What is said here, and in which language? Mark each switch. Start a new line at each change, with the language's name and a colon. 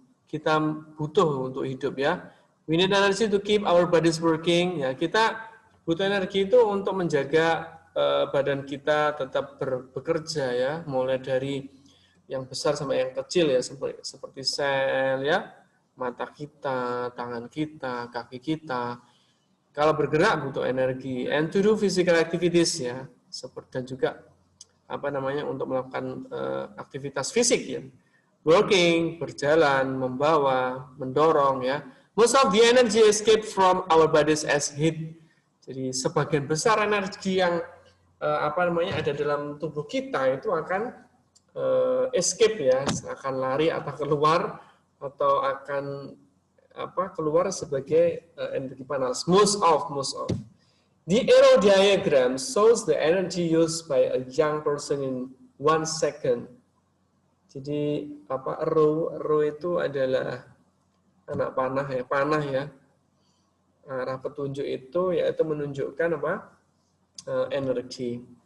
Indonesian: Kita butuh untuk hidup ya.
English: We need energy to keep our bodies working.
Indonesian: Ya, kita butuh energi itu untuk menjaga badan kita tetap bekerja ya, mulai dari yang besar sampai yang kecil ya, seperti sel ya, mata kita, tangan kita, kaki kita. Kalau bergerak butuh energi,
English: and to do physical activities
Indonesian: ya, dan juga untuk melakukan aktivitas fisik ya, working, berjalan, membawa, mendorong ya.
English: Most of the energy escape from our bodies as heat.
Indonesian: Jadi sebagian besar energi yang ada dalam tubuh kita itu akan escape ya, akan lari atau keluar atau akan keluar sebagai energi panas.
English: Most of. The arrow diagram shows the energy used by a young person in 1 second.
Indonesian: Jadi arrow itu adalah anak panah ya. Arah petunjuk itu yaitu menunjukkan energi.